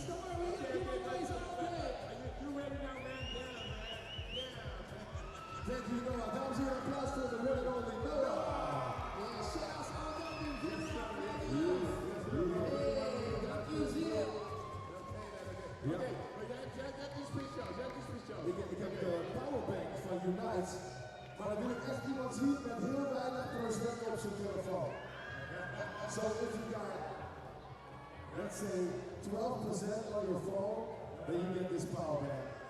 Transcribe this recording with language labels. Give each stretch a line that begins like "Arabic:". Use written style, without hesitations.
English: Don't worry, we got giveaways all day. You ready now, man? Yeah, man. Yeah. Thank you, Noah.
Dutch: Dames en heren, applaus voor de
English: one and only
Dutch: Noah.
English: Yeah, shout out to all of them.
Dutch: Hey, dank u zeer. Ja. Maar jij hebt iets speciaals. Ik heb de powerbank van Unite, maar dan wil ik echt iemand zien met heel weinig procent op zijn telefoon.
English: So if you got, let's say, 12% on your phone, then you get this powerbank.